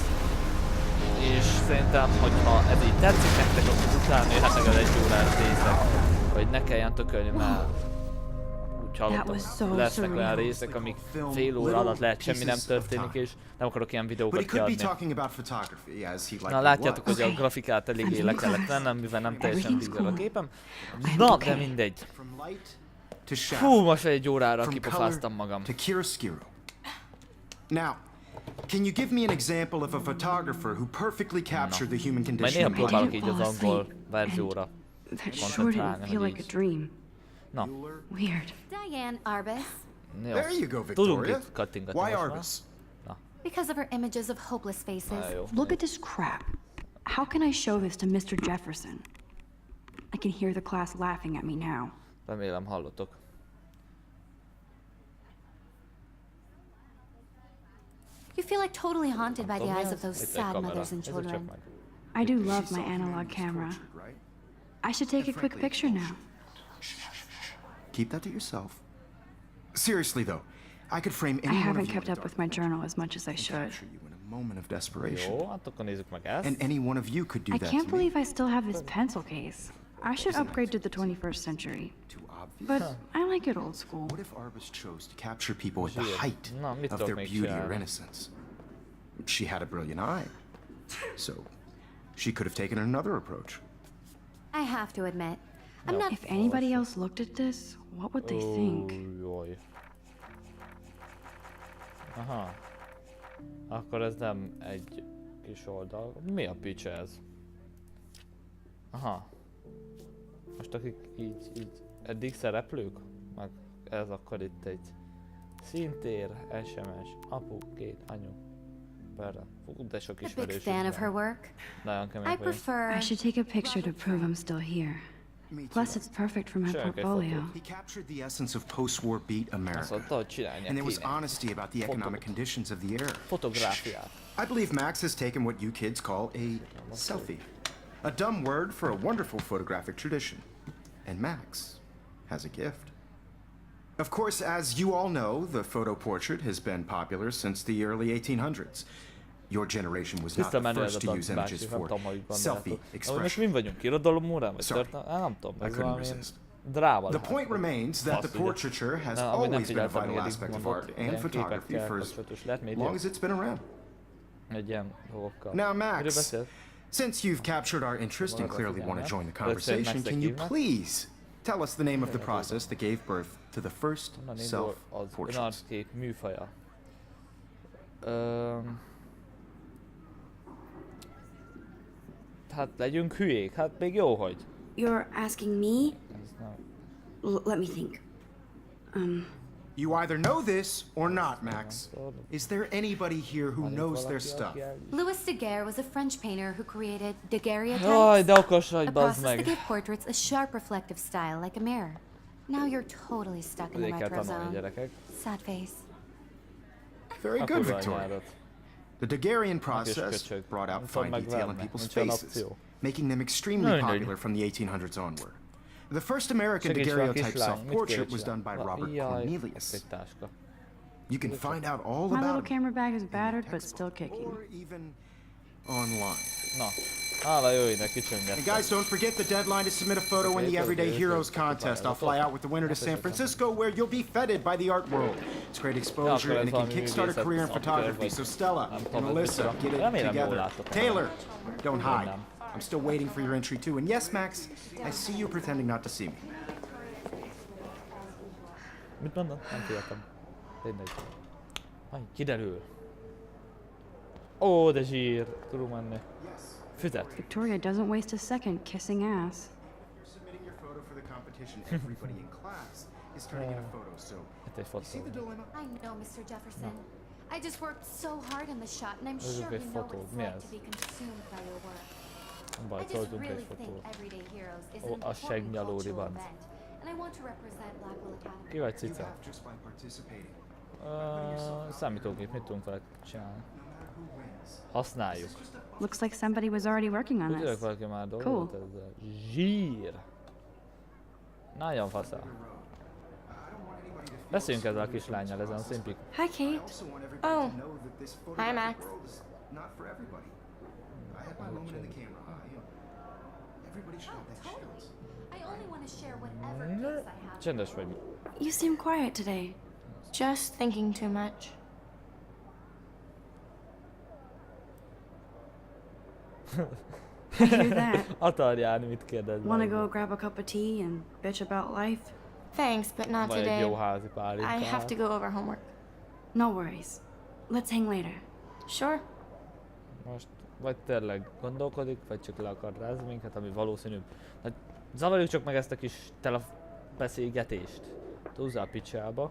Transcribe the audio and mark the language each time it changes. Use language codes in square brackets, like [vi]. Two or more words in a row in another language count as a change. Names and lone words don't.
[hu] És szerintem, hogyha ez így tetszik nektek, akkor utána jöhetnek az 1 órás részek, hogy ne kelljen tökölni, mert úgy hallottam, lesznek olyan részek, amik fél óra alatt lehet semmi nem történik, és nem akarok ilyen videókat kiadni. Na látjátok, hogy a grafikát eléggé le kellett vennem, mivel nem teljesen dízel a képem. Na, de mindegy. Hú, most 1 órára kipofáztam magam. [en] Now, can you give me an example of a photographer who perfectly captured the human condition? [hu] Majd néha próbálok így az angol verzióra koncentrálni, hogy így. Na. [en] Weird. Diane Arbus. There you go, [hu] Tudunk [en] Victoria. [hu] itt kattingatni [en] Why [hu] most már. [en] Arbus? [hu] Na. [en] Because of her images of hopeless faces. Look at this crap. How can I show this to Mr. Jefferson? I can hear the class laughing at me now. [hu] Remélem hallotok. [en] You feel like totally haunted by the eyes of those sad mothers and children. I do love my analog camera. I should take a quick picture now. Keep that to yourself. Seriously though, I could frame I any one of haven't you kept in a up with dark my journal as much as I should. capture you in a moment of desperation. [hu] Jó, hát akkor nézzük meg ezt. [en] And any one of you could do I that can't to me. believe I still have this pencil case. I should upgrade to the 21st century. Too obvious? But I like it old school. What if Arbus chose to capture people at the height [hu] Na, mit [en] of [hu] tudok [en] their [hu] még [en] beauty or [hu] csinálni? [en] innocence? She had a brilliant eye. So, she could have taken another approach. I have to admit, I'm not. If anybody else looked at this, what would they think? [hu] Jaj. Aha. Akkor ez nem egy kis oldal. Mi a pics ez? Aha. Most akik így eddig szereplők? Meg ez akkor itt egy szintér, SMS, apu, 2 anyu. Perre. Fú, de sok [en] A big [hu] ismerős. [en] fan of her work. [hu] Nagyon kemény [en] I [hu] vagy. [en] prefer. I should take a picture to prove I'm still here. Me too. Plus, it's perfect for my Sure, okay, portfolio. He captured the essence of post-war beat [hu] Azt [en] America. [hu] mondta, hogy csinálnia [en] And there was [hu] kéne. [en] honesty about the economic conditions of the era. [hu] Fotográfiát. [en] I believe Max has taken what you kids call a selfie. A dumb word for a wonderful photographic tradition. And Max has a gift. Of course, as you all know, the photo portrait has been popular since the early 1800s. Your generation was not the [hu] Tiszta menő ez [en] first [hu] a [en] to use [hu] bácsi, [en] images [hu] nem [en] for [hu] tudom, hogy [en] selfie [hu] gondoljátok. Ahogy most [en] expression. [hu] mind vagyunk, irodalom órán, vagy [en] Sorry. [hu] történet? Nem tudom, [en] I [hu] ez [en] couldn't [hu] valami [en] resist. [hu] dráma [en] The [hu] lehet. [en] point remains that the [hu] Fasz, ugye. [en] portraiture has [hu] Na, amit nem [en] always been a [hu] figyeltem, [en] vital [hu] még eddig [en] aspect of [hu] mondott, [en] art and [hu] ilyen [en] photography [hu] képekkel [en] for as [hu] kapcsolatos lehet média? [en] long as it's been around. [hu] Egy ilyen dolgokkal. [en] Now, [hu] Miről [en] Max, [hu] beszél? [en] since you've captured our interest and clearly want to join the conversation, can you please tell us the name of the process that gave birth to the first [hu] Honnan indul az [en] self-portraits? [hu] önarckép műfaja? Hát legyünk hülyék, hát még jó, hogy. [en] You're asking me? [hu] Ez nem. [en] Let me think. You either know this or not, Max. Is there anybody here who [hu] Van itt [en] knows their [hu] valaki, [en] stuff? [hu] aki el- [en] Louis Daguerre was a French painter who created daguerreotypes, [hu] Jaj, de okos vagy, [en] a [hu] bazd [en] process that [hu] meg. [en] gave portraits a sharp reflective style like a mirror. Now you're totally stuck in the [hu] Ezért kell [en] retro [hu] tanulni, [en] zone. [hu] gyerekek. [en] Sad face. Very [hu] A [en] good, [hu] kurva [en] Victoria. [hu] anyádat. [en] The Daguerrean process [hu] köcsög. [en] brought out [hu] Nem tudom [en] fine detail in [hu] megverni, [en] people's [hu] nincs olyan [en] faces, [hu] opció. [en] making them [hu] Na, [en] extremely [hu] mindegy. [en] popular from the 1800s onward. The first American [hu] Segíts fel, [en] daguerreotype [hu] kislány, mit [en] self-portrait [hu] kéne [en] was done by [hu] csinálni? [en] Robert [hu] Jaj, [en] Cornelius. [hu] egy táska. [en] You can find out all My little about him camera bag is in battered the but still textbook kicking. or even online. [hu] Na, hála jó ide, [en] And [hu] kicsöngettem. [en] guys, don't forget the deadline to submit a photo in the Everyday Heroes contest. I'll fly out with the winner to San Francisco, where you'll be feted by the art world. It's great exposure, and it can kickstart a career in photography. So Stella and Melissa, get it [hu] Remélem, jól [en] together. [hu] látok. [en] Taylor, don't hide. [hu] Nem. [en] I'm still waiting for your entry too. And yes, Max, I see you pretending not to see me. [hu] Mit mondod? Nem figyeltem. Tényleg. Aj, kiderül. Ó, de zsír. Tudunk menni. Füzet. [en] Victoria doesn't waste a second kissing ass. You're submitting your photo for the competition. Everybody in class is turning in a photo, so [hu] Hát egy [en] you see [hu] fotó. [en] the dilemma? I know, Mr. Jefferson. I just worked so hard on the shot, and I'm [hu] Ez [en] sure [hu] egy [en] you know what [hu] fotó. [en] it's [hu] Mi [en] like [hu] ez? [en] to be consumed by your work. [hu] Nem [en] I [hu] baj, [en] just [hu] toltunk [en] really [hu] egy [en] think [hu] fotót. [en] Everyday Heroes is [hu] Ó, [en] an [hu] a [en] important [hu] segnyaló [en] cultural [hu] ribanc. [en] event, and I want to represent Blackwell Academy. [hu] Ki vagy, [en] You [hu] cica? [en] have just by participating. [hu] Számítógép, mit tudunk vele csinálni? [en] No matter who wins. [hu] Használjuk. [en] Looks like somebody was already working on [hu] Tudjuk [en] this. [hu] valaki már [en] Cool. [hu] dolgozott ezzel. Zsír! Nagyon faszál. Beszéljünk ezzel a kislánnyal, ezen a szimpik. [en] Hi, Kate. I also want everybody Oh. to know that this Hi, photographic Max. world is not for everybody. I had my moment in the camera eye. Everybody should have that chance. I only want to share whatever gifts I have. [hu] Csendes vagy. [en] You seem quiet today. Just thinking too much. I hear that. [hu] Atarján, mit kérdez? [en] Want to go grab a cup of tea and bitch about life? Thanks, but not [hu] Vagy egy [en] today. [hu] jó házi pálinka. [en] I have to go over homework. No worries. Let's hang later. Sure. [hu] Most vagy tényleg gondolkodik, vagy csak le akar rázni minket, ami valószínűbb. Hát zavarjuk csak meg ezt a kis beszélgetést. Húzzál a picsába.